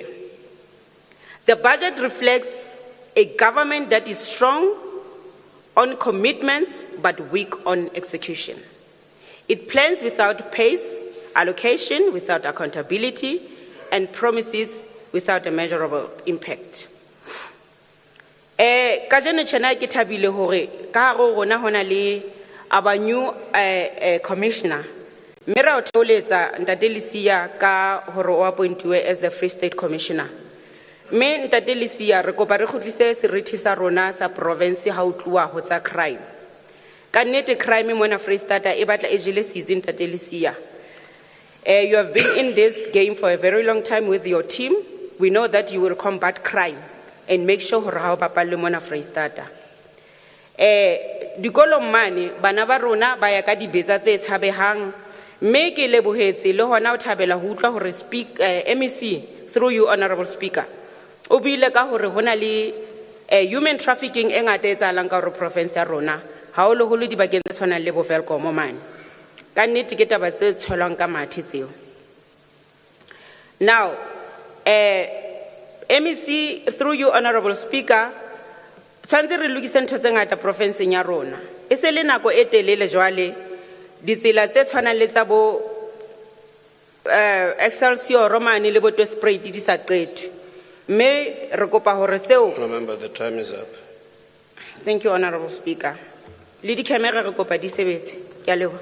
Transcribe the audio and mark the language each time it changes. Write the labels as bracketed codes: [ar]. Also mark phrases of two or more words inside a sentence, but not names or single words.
[en] The budget reflects a government that is strong on commitments but weak on execution. It plans without pace, allocation without accountability, and promises without a measurable impact. [st] Kajeno tjena ke thabile hore ka go rona hona le [en] our new commissioner. [st] Mme o theoletsa Ntate Lesia ka hore o appointiwe [en] as the Free State Commissioner. [st] Mme Ntate Lesia re kopa re kgutlise serithi sa rona sa province ha o tluwa ho tsa crime. Ka nnete crime mona Free State e batla e jele season Ntate Lesia. [en] You have been in this game for a very long time with your team. We know that you will combat crime and make sure [st] hore ha o bapalle mona Free State. Dikolong mane bana ba rona ba ya ka dibetsa tse tshabehang. Mme ke lebohetse le hona o thabela ho utlwa hore [en] MEC through you honorable speaker. [st] O buile ka hore hona le [en] human trafficking [st] e ngata e tsalang ka hore province ya rona. Haholoholo dibakeng tse tshwanang le bo Velkom mane. Ka nnete ke taba tse tsholwang ka mathe tseo. [en] Now, MEC through you honorable speaker, [st] tshwantse re lokise ntho tse ngata provinceng ya rona. E se le nako e telele jwale ditsela tse tshwanang le tsa bo Excelsior Romani le bo Spray di sa qetwe. Mme re kopa hore seo. [en] Remember the time is up. Thank you honorable speaker. [st] Le di camera re kopa di sebetse. Ke a leboha.